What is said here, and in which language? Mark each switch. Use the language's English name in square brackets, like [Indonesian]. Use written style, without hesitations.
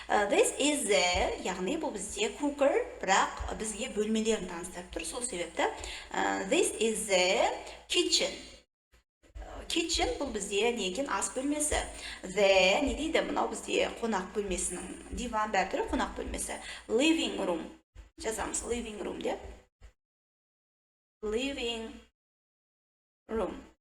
[English] This is the, [Kazakh] яғни бұл бізде cooker, бірақ бізге бөлмелерін таныстырып тұр. Сол себепті [English] this is the kitchen. [Kazakh] Kitchen бұл бізде не екен? Ас бөлмесі. The не дейді? Мынау бізде қонақ бөлмесінің, диван бәрі қонақ бөлмесі. Living room. Жазамыз living room деп. [English] Living room.